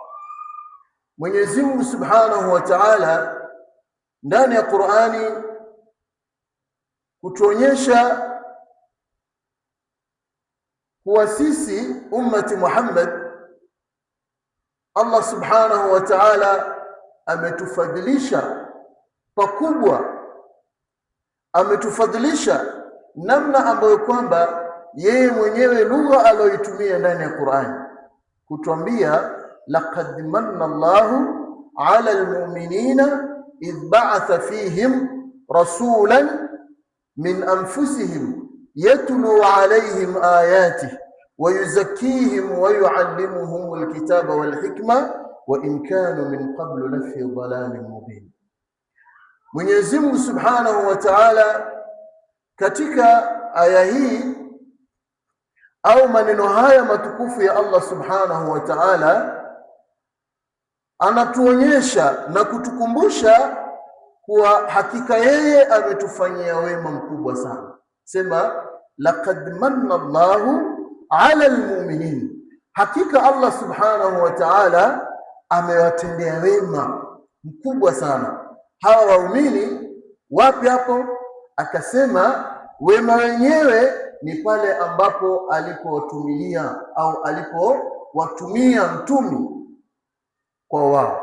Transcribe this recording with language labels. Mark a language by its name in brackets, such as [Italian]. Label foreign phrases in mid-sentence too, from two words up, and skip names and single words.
[Swahili] Mwenyezi Mungu [Arabic] سبحانه وتعالى [Swahili] ndani ya Qur'ani kutuonyesha kuwa sisi [Arabic] أمة محمد, [Swahili] Allah subhanahu [Arabic] وتعالى [Swahili] ametufadhilisha pakubwa, ametufadhilisha namna ambayo kwamba yeye mwenyewe lugha aliyoitumia ndani ya Qur'ani kutuambia: [Arabic] لقد منّ الله على المؤمنين إذ بعث فيهم رسولا من أنفسهم يتلو عليهم آياته ويزكيهم ويعلمهم الكتاب والحكمة وإن كانوا من قبل لفي ضلال مبين. [Swahili] Mwenyezi Mungu [Arabic] سبحانه وتعالى [Swahili] katika aya hii au maneno haya matukufu ya Allah [Arabic] سبحانه وتعالى [Swahili] anatuonyesha na kutukumbusha kuwa hakika yeye ametufanyia wema mkubwa sana. Sema [Arabic] لقد منّ الله على المؤمنين, [Swahili] hakika Allah [Arabic] سبحانه وتعالى [Swahili] amewatendea wema mkubwa sana hawa waumini. Wapi hapo? Akasema wema wenyewe ni pale ambapo alipotumilia au alipowatumia mtume kwa wao.